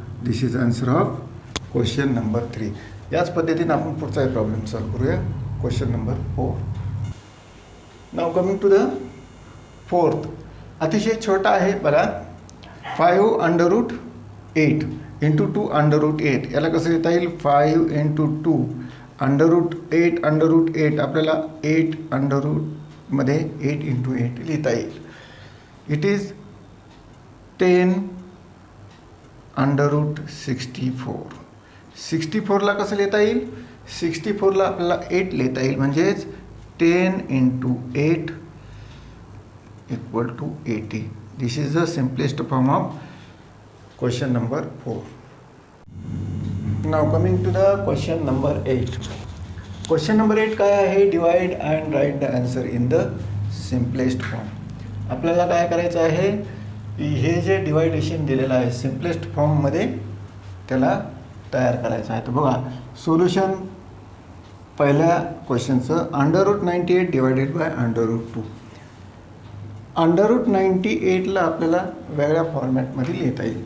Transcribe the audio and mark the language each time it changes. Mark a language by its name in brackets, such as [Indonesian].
[English] This is answer of question number 3. [Marathi] याच पद्धतीने आपण पुढचा प्रॉब्लेम सॉल्व करूया. Question number 4. [English] Now coming to the 4th. [Marathi] अतिशय छोटा आहे बघा. 5 √8 इंटू 2 √8. याला कसं लिहिता येईल. 5 इंटू 2 √8 आपल्याला 8 मध्ये 8 इंटू 8 लिहिता येईल. [English] It is 10 √64. [Marathi] 64 ला कसं लिहिता येईल. 64 ला आपल्याला 8 लिहिता येईल. म्हणजेच 10 into 8 equal to 80. [English] This is the simplest form of question number 4. Now coming to the question number 8. [Marathi] Question number 8 काय आहे. [English] Divide and write the answer in the simplest form. [Marathi] आपल्याला काय करायचं आहे. हे जे डिवायडेशन दिलेलं आहे सिम्पलेस्ट फॉर्ममध्ये त्याला तयार करायचं आहे. तर बघा सोल्युशन पहिल्या क्वेश्चनचं. √98 डिवायडेड बाय √2. √98 ला आपल्याला वेगळ्या फॉर्मॅटमध्ये लिहिता येईल.